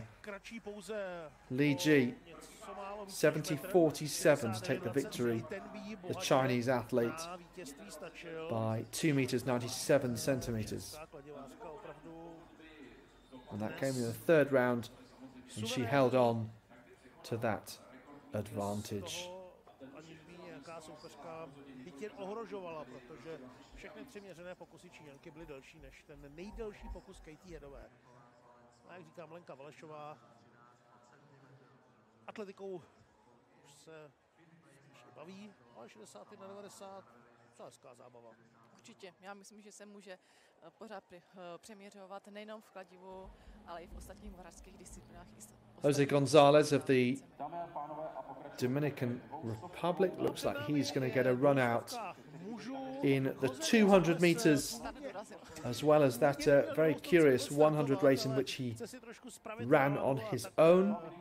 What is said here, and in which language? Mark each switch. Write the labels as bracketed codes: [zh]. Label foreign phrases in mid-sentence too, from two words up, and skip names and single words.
[en] Li Ji, 70.47 to take the victory, the Chinese athlete, by 2 meters 97 centimeters. And that came in the third round, and she held on to that advantage. [cs] Všechny 3 měřené pokusy Číňanky byly delší než ten nejdelší pokus Katie Headové. A jak říkám, Lenka Valešová atletikou už se baví, ale 61-90, to je hezká zábava. Určitě, já myslím, že se může pořád přeměřovat nejenom v kladivu, ale i v ostatních moravských disciplinách. [en] Jose Gonzalez of the Dominican Republic looks like he's going to get a run out in the 200 meters, as well as that very curious 100 race in which he ran on his own.